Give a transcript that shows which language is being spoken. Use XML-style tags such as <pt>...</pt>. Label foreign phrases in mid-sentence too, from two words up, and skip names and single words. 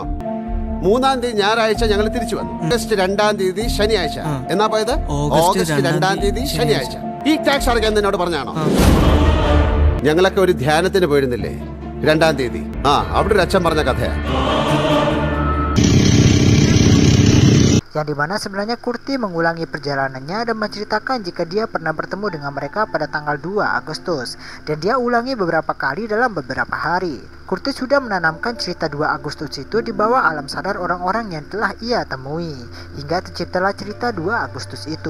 <ml>3-ാം തീയതി ഞായറാഴ്ച ഞങ്ങൾ തിരിച്ചു വന്നു. ഓഗസ്റ്റ് 2-ാം തീയതി ശനിയാഴ്ച. എന്നാ പോയത്? ഓഗസ്റ്റ് 2-ാം തീയതി ശനിയാഴ്ച. ഈ ടാക്സ് അടയ്ക്കാൻ നിന്നോട് പറഞ്ഞാണോ? ഞങ്ങളൊക്കെ ഒരു ധ്യാനത്തിന് പോയിരുന്നില്ലേ 2-ാം തീയതി? അവിടെ ഒരു അച്ഛൻ പറഞ്ഞ കഥയാ.</ml> <id>yang dimana sebenarnya Kurti mengulangi perjalanannya dan menceritakan jika dia pernah bertemu dengan mereka pada tanggal 2 Agustus dan dia ulangi beberapa kali dalam beberapa hari. Kurti sudah menanamkan cerita 2 Agustus itu di bawah alam sadar orang-orang yang telah ia temui hingga terciptalah cerita 2 Agustus itu.</id>